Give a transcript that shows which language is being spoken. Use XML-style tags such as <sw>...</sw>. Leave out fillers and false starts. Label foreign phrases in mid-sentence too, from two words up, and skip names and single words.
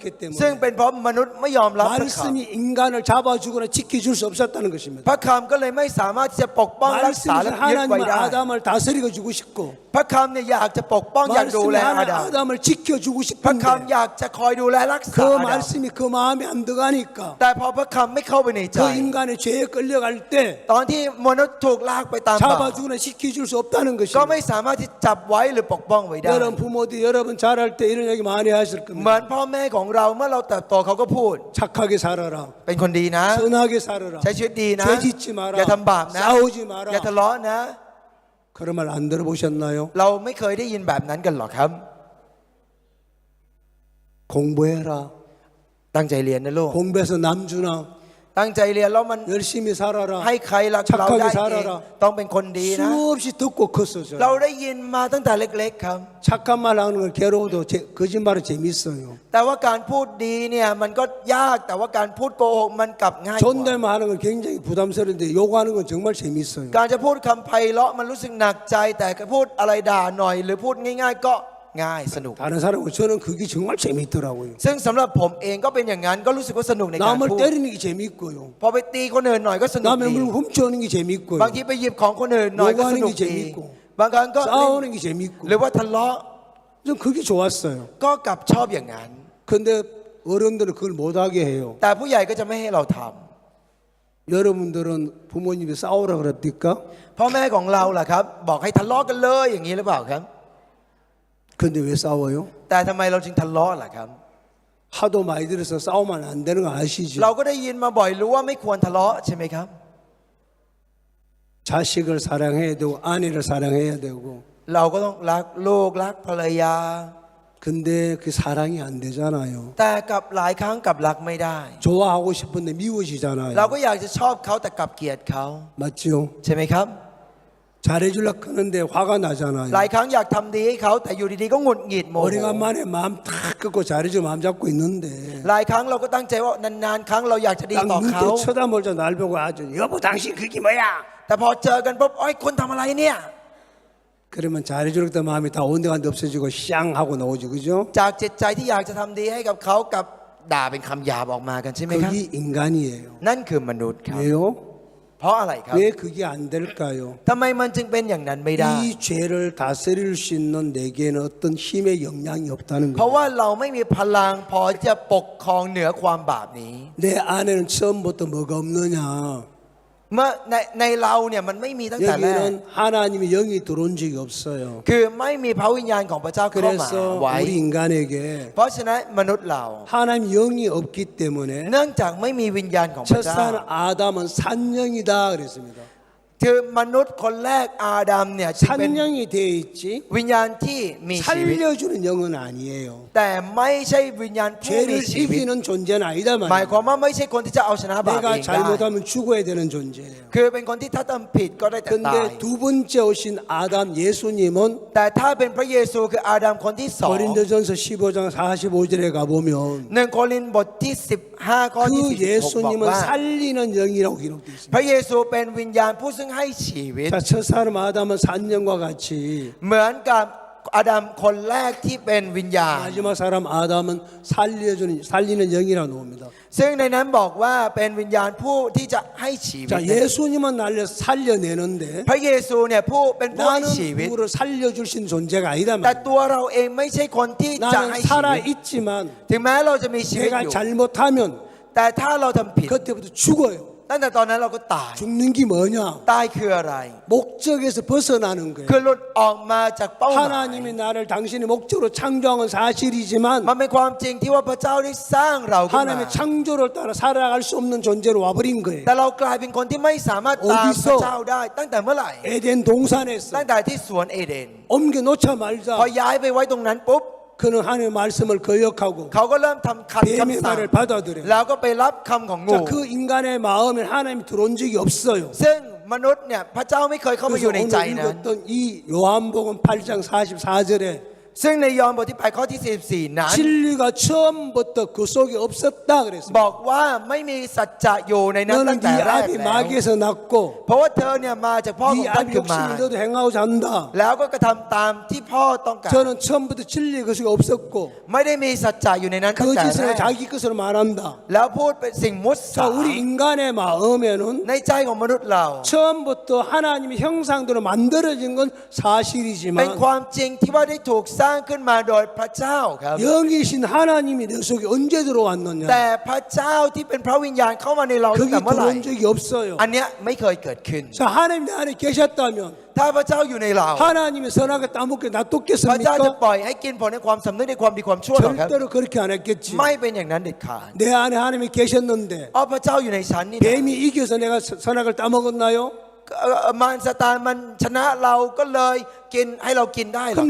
<th>ซึ่ง</th> <ko>때문에</ko> <th>เป็นเพราะมนุษย์ไม่ยอมรับพระค</th> <ko>말씀이 인간을 잡아주거나 지켜줄 수 없었다는</ko> <th>ำ</th> <ko>것입니다.</ko> <th>พระคำก็เลยไม่สามารถที่จะปกป้องรักษา</th> <ko>말씀이</ko> <th>และยึดไว้</th> <ko>하나님은</ko> <th>ได้</th> <ko>아담을 다스리고 주고 싶고</ko> <th>พระคำเนี่ยอยากจะปกป้องอยากดู</th> <ko>말씀이</ko> <th>แลอา</th> <ko>하나님</ko> <th>ดัม</th> <ko>아담을 지켜주고</ko> <th>พระ</th> <ko>싶은데</ko> <th>คำอยากจะคอยดูแลรักษา</th> <ko>그</ko> <th>อาดัม</th> <ko>말씀이 그 마음에 안 들어가니까</ko> <th>แต่พอพระคำไม่เข้าไปในใจ</th> <ko>그 인간의 죄에 끌려갈 때</ko> <th>ตอนที่มนุษย์ถูกลากไปตามบาป</th> <ko>잡아주거나 지켜줄 수 없다는</ko> <th>ก็</th> <ko>것입니다.</ko> <th>ไม่สามารถที่จับไว้หรือปกป้องไว้ได้</th> <ko>여러분 부모들 여러분 자랄 때 이런 얘기 많이 하실</ko> <th>เหมื</th> <ko>겁니다.</ko> <th>อนพ่อแม่ของเราเมื่อเราเติบโตเขาก็พูด</th> <ko>착하게 살아라.</ko> <th>เป็นคนดีนะ</th> <ko>선하게 살아라.</ko> <th>ใช้ชีวิตดีนะ</th> <ko>죄 짓지 마라.</ko> <th>อย่าทำบาปนะ</th> <ko>싸우지 마라.</ko> <th>อย่าทะเลาะนะ</th> <ko>그런 말 안 들어보셨나요?</ko> <th>เราไม่เคยได้ยินแบบนั้นกันหรอกครับ</th> <ko>공부해라.</ko> <th>ตั้งใจเรียนนะลูก</th> <ko>공부해서 남주나</ko> <th>ตั้งใจเรียนแล้วมัน</th> <ko>열심히 살아라.</ko> <th>ให้ใครรักเราได้</th> <ko>착하게</ko> <th>เอง</th> <ko>살아라.</ko> <th>ต้องเป็นคนดีนะ</th> <ko>수없이 듣고 컸어요.</ko> <th>เราได้ยินมาตั้งแต่เล็กๆครับ</th> <ko>착한 말 하는 건 괴로워도 거짓말은 재밌어요.</ko> <th>แต่ว่าการพูดดีเนี่ยมันก็ยากแต่ว่าการพูดโกหกมันกลับง่ายกว่า</th> <ko>존댓말 하는 건 굉장히 부담스러운데 요구하는 건 정말 재밌어요.</ko> <th>การจะพูดคำไพเราะมันรู้สึกหนักใจ แต่พูดอะไรด่าหน่อย หรือพูดง่าย ๆ ก็ง่ายสนุก</th> <ko>다른 사람은 저는 그게 정말 재밌더라고요.</ko> <th>ซึ่งสำหรับผมเองก็เป็นอย่างนั้นก็รู้สึกว่าสนุกในการ</th> <ko>남을</ko> <th>พูด</th> <ko>때리는 게 재밌고요.</ko> <th>พอไปตีคนอื่นหน่อยก็สนุก</th> <ko>남의</ko> <th>ดี</th> <ko>물건 훔쳐오는 게 재밌고요.</ko> <th>บางทีไปหยิบของคนอื่นหน่อยก็สนุก</th> <ko>요구하는 게</ko> <th>ดี</th> <ko>재밌고</ko> <th>บางครั้งก็</th> <ko>싸우는 게 재밌고</ko> <th>หรือว่าทะเลาะ</th> <ko>전 그게 좋았어요.</ko> <th>ก็กลับชอบอย่างนั้น</th> <ko>근데 어른들은 그걸 못하게 해요.</ko> <th>แต่ผู้ใหญ่ก็จะไม่ให้เราทำ</th> <ko>여러분들은 부모님이 싸우라 그럽니까?</ko> <th>พ่อแม่ของเราล่ะครับ บอกให้ทะเลาะกันเลยอย่างนี้หรือเปล่าครับ</th> <ko>근데 왜 싸워요?</ko> <th>แต่ทำไมเราจึงทะเลาะล่ะครับ</th> <ko>하도 많이 들어서 싸우면 안 되는 거 아시죠?</ko> <th>เราก็ได้ยินมาบ่อยรู้ว่าไม่ควรทะเลาะใช่ไหมครับ</th> <ko>자식을 사랑해야 되고 아내를 사랑해야 되고</ko> <th>เราก็ต้องรักลูกรักภรรยา</th> <ko>근데 그 사랑이 안 되잖아요.</ko> <th>แต่กับหลายครั้งกับรักไม่ได้</th> <ko>좋아하고 싶은데 미워지잖아요.</ko> <th>เราก็อยากจะชอบเขาแต่กลับเกลียดเขา</th> <ko>맞죠?</ko> <th>ใช่ไหมครับ</th> <ko>잘해주려고 하는데 화가 나잖아요.</ko> <th>หลายครั้งอยากทำดีให้เขาแต่อยู่ดีๆก็หงุดหงิดโมโห</th> <ko>오래간만에 마음 탁 끄고 잘해주고 마음 잡고 있는데</ko> <th>หลายครั้งเราก็ตั้งใจว่านานๆครั้งเราอยากจะดี</th> <ko>딱</ko> <th>ต่อเขา</th> <ko>눈도 쳐다보자 날 보고 아주 여보 당신 그게 뭐야?</ko> <th>แต่พอเจอกันปุ๊บโอ้ยคุณทำอะไรเนี่ย</th> <ko>그러면 잘해주려고 했던 마음이 다 온데간데 없어지고 샹 하고 나오죠. 그죠?</ko> <th>จากจิตใจที่อยากจะทำดีให้กับเขากับด่าเป็นคำหยาบออกมากันใช่ไหมครับ</th> <ko>그게 인간이에요.</ko> <th>นั่นคือมนุษย์ครับ</th> <ko>왜요?</ko> <th>เพราะอะไรครับ</th> <ko>왜 그게 안 될까요?</ko> <th>ทำไมมันจึงเป็นอย่างนั้นไม่ได้</th> <ko>이 죄를 다스릴 수 있는 내게는 어떤 힘의 영향이 없다는</ko> <th>เพราะ</th> <ko>거예요.</ko> <th>ว่าเราไม่มีพลังพอจะปกครองเหนือความบาปนี้</th> <ko>내 안에는 처음부터 뭐가 없느냐?</ko> <th>เมื่อในเราเนี่ยมันไม่มีตั้งแต่แรก</th> <ko>여기는 하나님의 영이 들어온 적이 없어요.</ko> <th>คือไม่มีพระวิญญาณของพระเจ้าเข้ามา</th> <ko>그래서</ko> <th>ไว้</th> <ko>우리 인간에게</ko> <th>เพราะฉะนั้นมนุษย์เรา</th> <ko>하나님 영이 없기 때문에</ko> <th>เนื่องจากไม่มีวิญญาณของพระเจ้า</th> <ko>첫산 아담은 산영이다 그랬습니다.</ko> <th>คือมนุษย์คนแรกอาดัมเนี่ยจึงเป็น</th> <ko>산영이 되어 있지</ko> <th>วิญญาณที่มีชีวิต</th> <ko>살려주는 영은 아니에요.</ko> <th>แต่ไม่ใช่วิญญาณผู้มี</th> <ko>죄를</ko> <th>ชีวิต</th> <ko>이기는 존재는 아니다</ko> <th>หมาย</th> <ko>말이에요.</ko> <th>ความว่าไม่ใช่คนที่จะเอาชนะบาปเอ</th> <ko>내가</ko> <th>งได้</th> <ko>잘못하면 죽어야 되는 존재예요.</ko> <th>คือเป็นคนที่ถ้าทำผิดก็ได้แต่ตาย</th> <ko>근데 두 번째 오신 아담 예수님은</ko> <th>แต่ถ้าเป็นพระเยซูคืออาดัมคนที่สอง</th> <ko>고린도전서 15장 45절에 가보면</ko> <th>หนึ่งโครินธ์บทที่15ข้อที่</th> <ko>그</ko> <th>46บอก</th> <ko>예수님은</ko> <th>ว่า</th> <ko>살리는 영이라고 기록되어 있습니다.</ko> <th>พระเยซูเป็นวิญญาณผู้ซึ่งให้ชีวิต</th> <ko>자, 첫 사람 아담은 산영과 같이</ko> <th>เหมือนกับอาดัมคนแรกที่เป็นวิญญาณ</th> <ko>마지막 사람 아담은 살리는 영이라고 나옵니다.</ko> <th>ซึ่งในนั้นบอกว่าเป็นวิญญาณผู้ที่จะให้ชีวิต</th> <ko>자, 예수님은 나를 살려내는데</ko> <th>พระเยซูเนี่ยผู้เป็นผู้ให้</th> <ko>나는</ko> <th>ชีวิต</th> <ko>누구를 살려줄 수 있는 존재가 아니다</ko> <th>แต่</th> <ko>말이에요.</ko> <th>ตัวเราเองไม่ใช่คนที่จะ</th> <ko>나는</ko> <th>ให้ชี</th> <ko>살아</ko> <th>วิต</th> <ko>있지만</ko> <th>ถึงแม้เราจะมีชีวิตอ</th> <ko>내가</ko> <th>ยู่</th> <ko>잘못하면</ko> <th>แต่ถ้าเราทำผิด</th> <ko>그때부터 죽어요.</ko> <th>ตั้งแต่ตอนนั้นเราก็ตาย</th> <ko>죽는 게 뭐냐?</ko> <th>ตายคืออะไร</th> <ko>목적에서 벗어나는 거예요.</ko> <th>คือหลุดออกมาจากเป้าหมาย</th> <ko>하나님이 나를 당신의 목적으로 창조한 건 사실이지만</ko> <th>มันเป็นความจริงที่ว่าพระเจ้าได้สร้างเราขึ้นมา</th> <ko>하나님의 창조를 따라 살아갈 수 없는 존재로 와버린 거예요.</ko> <th>แต่เรากลายเป็นคนที่ไม่สามารถตามพระเจ้าได้ ตั้งแต่เมื่อไหร่</th> <ko>에덴 동산에서</ko> <th>ตั้งแต่ที่สวนเอเดน</th> <ko>옮겨 놓자</ko> <th>พอ</th> <ko>말자</ko> <th>ย้ายไปไว้ตรงนั้นปุ๊บ</th> <ko>그는 하나님의 말씀을 거역하고</ko> <th>เขาก็เริ่มทำขัด</th> <ko>뱀의</ko> <th>คำสั่ง</th> <ko>말을 받아들여요.</ko> <th>แล้วก็ไปรับคำของงู</th> <ko>자, 그 인간의 마음에 하나님이 들어온 적이 없어요.</ko> <th>ซึ่งมนุษย์เนี่ยพระเจ้าไม่เคยเข้ามาอ</th> <ko>그래서</ko> <th>ยู่ในใจ</th> <ko>오늘</ko> <th>นั้น</th> <ko>읽었던 이 요한복음 8장 44절에</ko> <th>ซึ่งในยอห์นบทที่8ข้อที่44นั้น</th> <ko>진리가 처음부터 그 속에 없었다 그랬습니다.</ko> <th>บอกว่าไม่มีสัจจะอยู่ในนั้นตั้</th> <ko>너는</ko> <th>งแต่</th> <ko>네</ko> <th>แรก</th> <ko>아비</ko> <th>แล้ว</th> <ko>마귀에서 났고</ko> <th>เพราะว่าเธอเนี่ยมาจากพ่อของ</th> <ko>네</ko> <th>ท่าน</th> <ko>아비</ko> <th>คือมาร</th> <ko>욕심이 너도 행하고자 한다.</ko> <th>แล้วก็กระทำตามที่พ่อต้องการ</th> <ko>저는 처음부터 진리의 것이 없었고</ko> <th>ไม่ได้มีสัจจะอยู่ในนั้นตั้งแต่แร</th> <ko>거짓으로</ko> <th>ก</th> <ko>자기 것으로 말한다.</ko> <th>แล้วพูดเป็นสิ่งมุส</th> <ko>자,</ko> <th>า</th> <ko>우리 인간의 마음에는</ko> <th>ในใจของมนุษย์เรา</th> <ko>처음부터 하나님의 형상대로 만들어진 건</ko> <th>เป็น</th> <ko>사실이지만</ko> <th>ความจริงที่ว่าได้ถูกสร้างขึ้นมาโดยพระเจ้าครับ</th> <ko>영이신 하나님이 내 속에 언제 들어왔느냐?</ko> <th>แต่พระเจ้าที่เป็นพระวิญญาณเข้ามาในเราตั้ง</th> <ko>거기</ko> <th>แต่เมื่อไหร่</th> <ko>들어온 적이 없어요.</ko> <th>อันเนี้ยไม่เคยเกิดขึ้น</th> <ko>자, 하나님 내 안에 계셨다면</ko> <th>ถ้าพระเจ้าอยู่ในเรา</th> <ko>하나님이 선하게 따먹게</ko> <th>พระเจ้าจะ</th> <ko>놔뒀겠습니까?</ko> <th>ปล่อยให้กินผลในความสำนึกในความดีความชั่วหรอครับ</th> <ko>절대로 그렇게 안 했겠지.</ko> <th>ไม่เป็นอย่างนั้นเด็ดขาด</th> <ko>내 안에 하나님이 계셨는데</ko> <th>อ๋อพระเจ้าอยู่ในฉันนี่นะ</th> <ko>뱀이 이겨서 내가 선악을 따먹었나요?</ko> <th>มารซาตานมันชนะเราก็เลยกินให้เรากินได้หรอ</th>